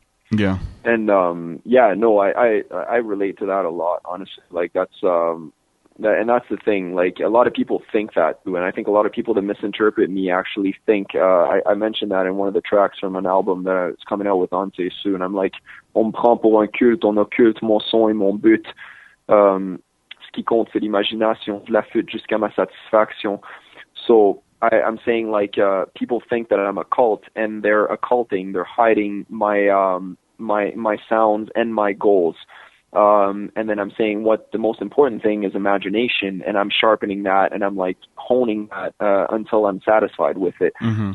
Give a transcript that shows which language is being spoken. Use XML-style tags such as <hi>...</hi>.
<en>Yeah. And I relate to that a lot, honestly. That's the thing. A lot of people think that too, and I think a lot of people that misinterpret me actually think. I mentioned that in one of the tracks from an album that's coming out with Ante soon. I'm like,</en> <fr>on me prend pour un culte, on occulte mon son et mon but. Ce qui compte c'est l'imagination, je l'affûte jusqu'à ma satisfaction.</fr> <en>So I'm saying people think that I'm a cult, and they're occulting, they're hiding my sounds and my goals. And then I'm saying what the most important thing is imagination, and I'm sharpening that, and I'm honing that until I'm satisfied with it. Mm-hmm.</en>